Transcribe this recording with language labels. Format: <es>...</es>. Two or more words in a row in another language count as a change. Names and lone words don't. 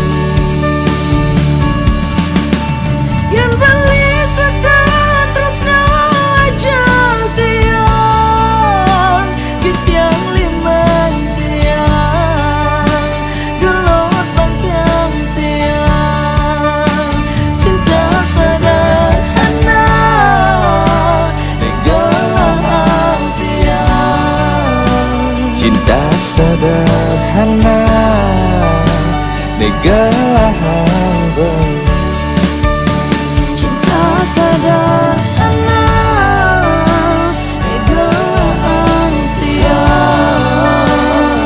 <ban>Yen beli sekan tresna aja tiang, gisiang liman tiang, gelut bangkyang tiang.</ban> <id>Cinta sederhana,</id> <ban>gelang tiang.</ban> <id>Cinta sederhana,</id> <ban>negelahan beli.</ban> <id>Cinta sederhana,</id> <ban>gelang tiang.</ban>